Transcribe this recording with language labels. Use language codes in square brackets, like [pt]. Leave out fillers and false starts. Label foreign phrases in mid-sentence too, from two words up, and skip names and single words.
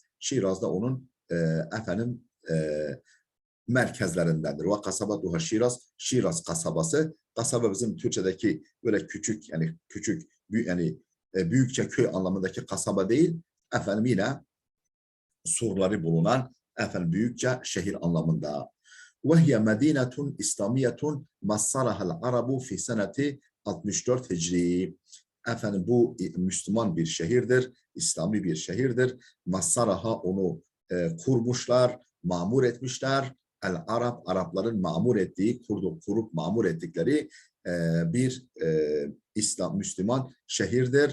[tr] Şiraz da onun merkezlerindendir. Ve kasabatuha Şiraz kasabası. Kasaba bizim Türkçedeki böyle küçük büyükçe köy anlamındaki kasaba değil. Yine surları bulunan büyükçe şehir anlamında. [ar] وهي مدينة إسلامية مصرها العرب في سنة 64 Hicri. [tr] Bu Müslüman bir şehirdir, İslami bir şehirdir. Masaraha onu kurmuşlar, mamur etmişler. Arapların mamur ettiği, kurup mamur ettikleri bir Müslüman şehirdir.